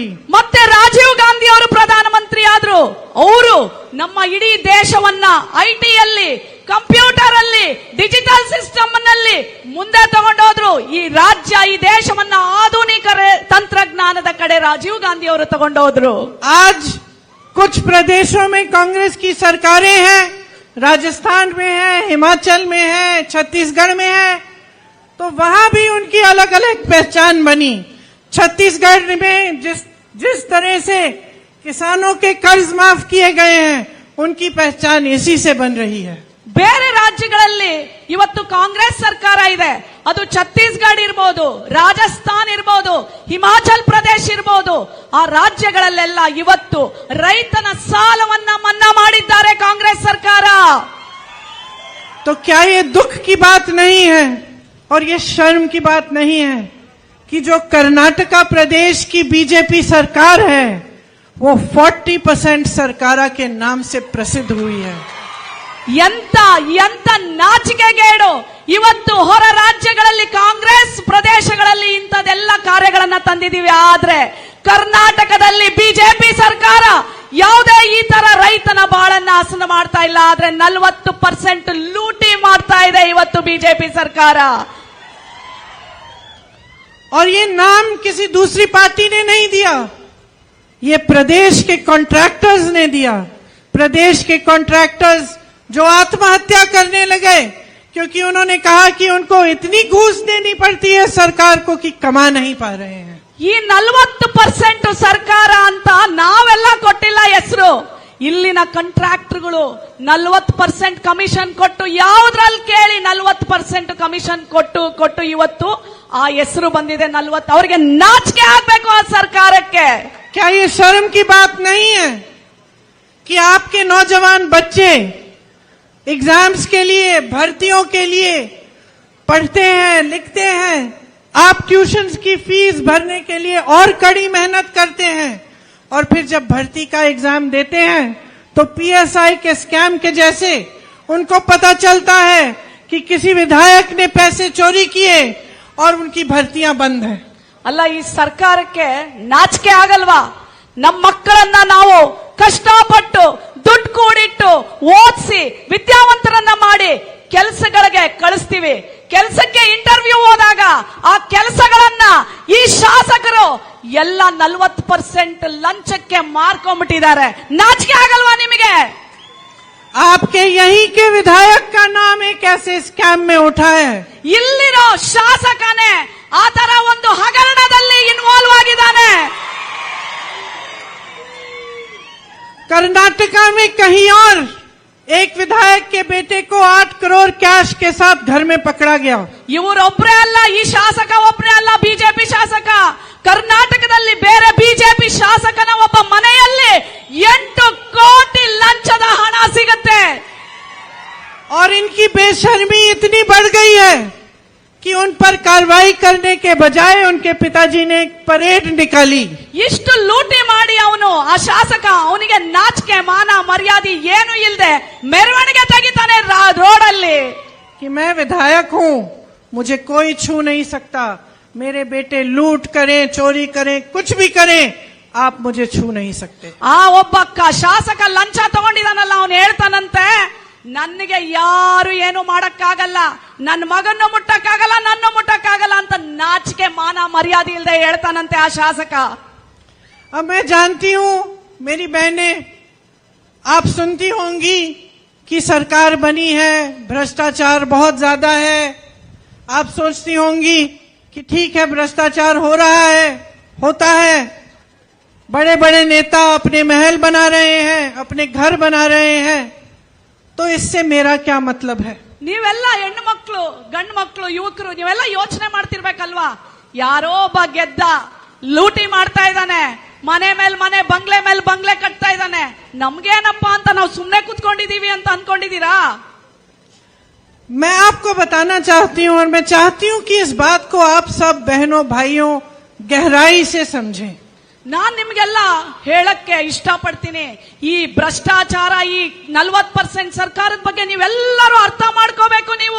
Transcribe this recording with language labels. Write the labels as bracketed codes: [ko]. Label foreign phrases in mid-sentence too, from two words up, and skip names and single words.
[kn] ಮತ್ತೆ ರಾಜೀವ್ ಗಾಂಧಿ ಅವರು ಪ್ರಧಾನಮಂತ್ರಿ ಆದ್ರು. ಅವರು ನಮ್ಮ ಇಡೀ ದೇಶವನ್ನ ಐಟಿಯಲ್ಲಿ, ಕಂಪ್ಯೂಟರ್ ಅಲ್ಲಿ, [en] digital system [kn] ನಲ್ಲಿ ಮುಂದೆ ತಗೊಂಡೋದ್ರು. ಈ ರಾಜ್ಯ, ಈ ದೇಶವನ್ನ ಆಧುನಿಕ ತಂತ್ರಜ್ಞಾನದ ಕಡೆ ರಾಜೀವ್ ಗಾಂಧಿ ಅವರು ತಗೊಂಡೋದ್ರು. [hi] आज कुछ प्रदेशों में कांग्रेस की सरकारें हैं, राजस्थान में है, हिमाचल में है, छत्तीसगढ़ में है, तो वहां भी उनकी अलग अलग पहचान बनी। छत्तीसगढ़ में जिस तरह से किसानों के कर्ज माफ किए गए हैं, उनकी पहचान इसी से बन रही है। [kn] ಬೇರೆ ರಾಜ್ಯಗಳಲ್ಲಿ ಇವತ್ತು ಕಾಂಗ್ರೆಸ್ ಸರ್ಕಾರ ಇದೆ. ಅದು ಛತ್ತೀಸ್ಗಢ ಇರಬಹುದು, ರಾಜಸ್ಥಾನ್ ಇರಬಹುದು, ಹಿಮಾಚಲ್ ಪ್ರದೇಶ ಇರಬಹುದು. ಆ ರಾಜ್ಯಗಳಲ್ಲೆಲ್ಲ ಇವತ್ತು ರೈತನ ಸಾಲವನ್ನ ಮನ್ನಾ ಮಾಡಿದ್ದಾರೆ ಕಾಂಗ್ರೆಸ್ ಸರ್ಕಾರ. [hi] तो क्या ये दुख की बात नहीं है और ये शर्म की बात नहीं है कि जो कर्नाटका प्रदेश की बीजेपी सरकार है वो 40% सरकारा के नाम से प्रसिद्ध हुई है। [kn] ಎಂತ ನಾಚಿಕೆಗೇಡು. ಇವತ್ತು ಹೊರ ರಾಜ್ಯಗಳಲ್ಲಿ ಕಾಂಗ್ರೆಸ್ ಪ್ರದೇಶಗಳಲ್ಲಿ ಇಂಥದೆಲ್ಲ ಕಾರ್ಯಗಳನ್ನ ತಂದಿದ್ದೀವಿ. ಆದ್ರೆ ಕರ್ನಾಟಕದಲ್ಲಿ ಬಿಜೆಪಿ ಸರ್ಕಾರ ಯಾವುದೇ ಈ ತರ ರೈತನ ಬಾಳನ್ನ ಹಸನ ಮಾಡ್ತಾ ಇಲ್ಲ. ಆದ್ರೆ 40% ಲೂಟಿ ಮಾಡ್ತಾ ಇದೆ ಇವತ್ತು ಬಿಜೆಪಿ ಸರ್ಕಾರ. [hi] और ये नाम किसी दूसरी पार्टी ने नहीं दिया, ये प्रदेश के कॉन्ट्रैक्टर्स ने दिया। प्रदेश के कॉन्ट्रैक्टर्स जो आत्महत्या करने लगे क्योंकि उन्होंने कहा कि उनको इतनी घूस देनी पड़ती है सरकार को कि कमा नहीं पा रहे हैं। [kn] ಈ 40% ಸರ್ಕಾರ ಅಂತ ನಾವೆಲ್ಲ ಕೊಟ್ಟಿಲ್ಲ ಹೆಸರು. ಇಲ್ಲಿನ ಕಾಂಟ್ರಾಕ್ಟರ್ಗಳು 40% ಕಮಿಷನ್ ಕೊಟ್ಟು, ಯಾವುದ್ರಲ್ಲಿ ಕೇಳಿ 40% ಕಮಿಷನ್ ಕೊಟ್ಟು ಇವತ್ತು ಆ ಹೆಸರು ಬಂದಿದೆ 40. ಅವರಿಗೆ ನಾಚಿಕೆ ಆಗ್ಬೇಕು ಆ ಸರ್ಕಾರಕ್ಕೆ. [hi] क्या ये शर्म की बात नहीं है कि आपके नौजवान बच्चे एग्जाम्स के लिए, भर्तियों के लिए पढ़ते हैं, लिखते हैं, आप ट्यूशन्स की फीस भरने के लिए और कड़ी मेहनत करते हैं, और फिर जब भर्ती का एग्जाम देते हैं तो पीएसआई के स्कैम के जैसे उनको पता चलता है कि किसी विधायक ने पैसे चोरी किए और उनकी भर्तियां बंद हैं। [kn] ಅಲ್ಲ, ಈ ಸರ್ಕಾರಕ್ಕೆ ನಾಚಿಕೆ ಆಗಲ್ವಾ? ನಮ್ಮ ಮಕ್ಕಳನ್ನ ನಾವು ಕಷ್ಟಪಟ್ಟು ದುಡ್ಡು ಕೂಡಿಟ್ಟು ಓದಿಸಿ ವಿದ್ಯಾವಂತರನ್ನ ಮಾಡಿ ಕೆಲಸಗಳಿಗೆ ಕಳಿಸ್ತೀವಿ. ಕೆಲಸಕ್ಕೆ ಇಂಟರ್ವ್ಯೂ ಹೋದಾಗ ಆ ಕೆಲಸಗಳನ್ನ ಈ ಶಾಸಕರು ಎಲ್ಲ 40% ಲಂಚಕ್ಕೆ ಮಾರ್ಕೊಂಡ್ಬಿಟ್ಟಿದ್ದಾರೆ. ನಾಚಿಕೆ ಆಗಲ್ವಾ ನಿಮಗೆ? [hi] आपके यही के विधायक का नाम एक ऐसे स्कैम में उठा है। [kn] ಇಲ್ಲಿರೋ ಶಾಸಕನೇ ಆ ತರ ಒಂದು ಹಗರಣದಲ್ಲಿ ಇನ್ವಾಲ್ವ್ ಆಗಿದ್ದಾನೆ. [hi] कर्नाटका में कहीं और एक विधायक के बेटे को 8 करोड़ कैश के साथ घर में पकड़ा गया। [kn] ಇವರೊಬ್ಬರೇ ಅಲ್ಲ, ಈ ಶಾಸಕ ಒಬ್ಬರೇ ಅಲ್ಲ, ಬಿಜೆಪಿ ಶಾಸಕ. ಕರ್ನಾಟಕದಲ್ಲಿ ಬೇರೆ ಬಿಜೆಪಿ ಶಾಸಕನ ಒಬ್ಬ ಮನೆಯಲ್ಲಿ 8 ಕೋಟಿ ಲಂಚದ ಹಣ ಸಿಗುತ್ತೆ. [hi] और इनकी बेशर्मी इतनी बढ़ गई है कि उन पर कार्रवाई करने के बजाय उनके पिताजी ने एक परेड निकाली। [kn] ಇಷ್ಟು ಲೂಟಿ ಮಾಡಿ ಅವನು ಆ ಶಾಸಕ, ಅವನಿಗೆ ನಾಚಿಕೆ ಮಾನ ಮರ್ಯಾದೆ ಏನು ಇಲ್ಲದೆ ಮೆರವಣಿಗೆ ತೆಗಿತಾನೆ ರೋಡಲ್ಲಿ [hi] कि मैं विधायक हूं, मुझे कोई छू नहीं सकता, मेरे बेटे लूट करें, चोरी करें, कुछ भी करें, आप मुझे छू नहीं सकते। [kn] ಆ ಒಬ್ಬ ಶಾಸಕ ಲಂಚ ತಗೊಂಡಿದಾನಲ್ಲ, ಅವನು ಹೇಳ್ತಾನಂತೆ, ನನಗೆ ಯಾರು ಏನು ಮಾಡಕ್ಕಾಗಲ್ಲ, ನನ್ನ ಮಗನ್ನು ಮುಟ್ಟಕ್ಕಾಗಲ್ಲ, ನನ್ನ ಮುಟ್ಟಕ್ಕಾಗಲ್ಲ ಅಂತ ನಾಚಿಕೆ ಮಾನ ಮರ್ಯಾದೆ ಇಲ್ಲದೆ ಹೇಳ್ತಾನಂತೆ ಆ ಶಾಸಕ. [hi] अब मैं जानती हूं मेरी बहनें, आप सुनती होंगी कि सरकार बनी है, भ्रष्टाचार बहुत ज्यादा है। आप सोचती होंगी कि ठीक है, भ्रष्टाचार हो रहा है, होता है, बड़े बड़े नेता अपने महल बना रहे हैं, अपने घर बना रहे हैं, तो इससे मेरा क्या मतलब है। [kn] ನೀವೆಲ್ಲ ಹೆಣ್ಣು ಮಕ್ಕಳು, ಗಂಡು ಮಕ್ಕಳು, ಯುವಕರು ನೀವೆಲ್ಲ ಯೋಚನೆ ಮಾಡ್ತಿರ್ಬೇಕಲ್ವಾ? ಯಾರೋ ಒಬ್ಬ ಗೆದ್ದ ಲೂಟಿ ಮಾಡ್ತಾ ಇದ್ದಾನೆ, ಮನೆ ಮೇಲೆ ಮನೆ, ಬಂಗ್ಲೆ ಮೇಲೆ ಬಂಗ್ಲೆ ಕಟ್ತಾ ಇದ್ದಾನೆ, ನಮ್ಗೇನಪ್ಪಾ ಅಂತ ನಾವು ಸುಮ್ನೆ ಕೂತ್ಕೊಂಡಿದೀವಿ ಅಂತ ಅನ್ಕೊಂಡಿದೀರಾ? [hi] मैं आपको बताना चाहती हूं और मैं चाहती हूं कि इस बात को आप सब बहनों भाइयों गहराई से समझें। [kn] ನಾನ್ ನಿಮ್ಗೆಲ್ಲ ಹೇಳಕ್ಕೆ ಇಷ್ಟಪಡ್ತೀನಿ, ಈ ಭ್ರಷ್ಟಾಚಾರ, ಈ 40% ಸರ್ಕಾರದ ಬಗ್ಗೆ ನೀವೆಲ್ಲರೂ ಅರ್ಥ ಮಾಡ್ಕೋಬೇಕು ನೀವು.